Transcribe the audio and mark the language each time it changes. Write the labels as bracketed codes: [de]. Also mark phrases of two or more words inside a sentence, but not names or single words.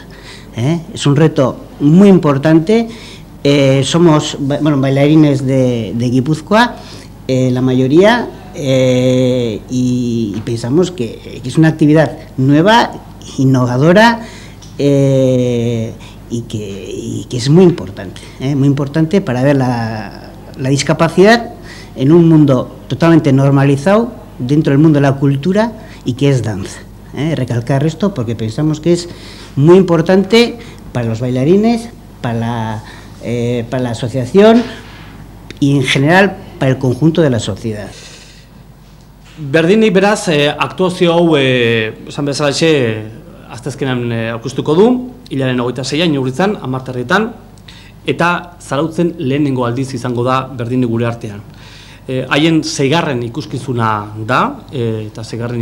[es] Es un reto muy importante. Somos bailarines de Guipúzcoa, la mayoría, y pensamos que es una actividad nueva, innovadora, y que es muy importante para ver la discapacidad en un mundo totalmente normalizado dentro del mundo de la cultura y que es danza. Recalcar esto porque pensamos que es muy importante para los bailarines, para la asociación y en general para el conjunto de la sociedad. [eu] Berdini beraz, aktuazio hau esan bezalaxe asteazkenean aurkeztuko du, hilaren 26 Inurritzan, Amarterrietan, eta Zarautzen lehenengo aldiz izango da Berdini gure artean. Haien 6. ikuskizuna da, eta 6.